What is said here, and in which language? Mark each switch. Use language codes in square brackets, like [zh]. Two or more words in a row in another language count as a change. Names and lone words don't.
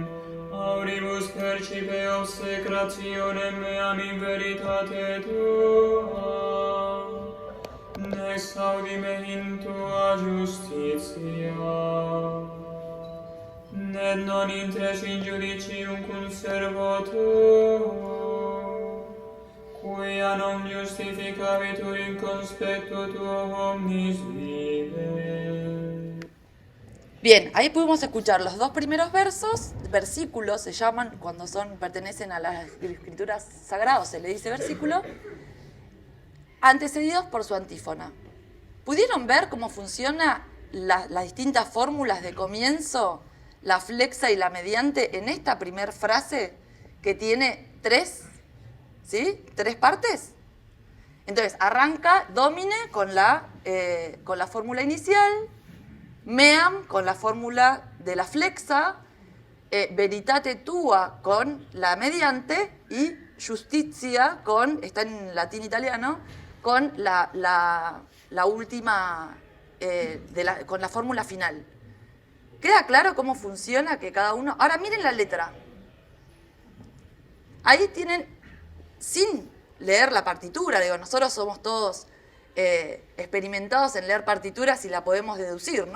[la] auribus percipe obsecrationem meam in veritate tua, exaudi me in tua justitia, ned non intres in judicium cum servo tuo, quia non justificabitur in conspectu tuo omnis vive. [es] Bien, ahí pudimos escuchar los 2 primeros versos, versículos se llaman, cuando pertenecen a las escrituras sagradas, se le dice versículo, antecedidos por su antífona. ¿Pudieron ver cómo funcionan las distintas fórmulas de comienzo, la flexa y la mediante, en esta primer frase que tiene tres, ¿sí? 3 partes. Entonces, arranca Domine con la fórmula inicial, Meam con la fórmula de la flexa, [la] Veritate tua [es] con la mediante y Justitia está en latín italiano, con la última, con la fórmula final. ¿Queda claro cómo funciona que cada uno? Ahora miren la letra. Ahí tienen, sin leer la partitura, digo, nosotros somos todos experimentados en leer partituras y la podemos deducir, ¿no?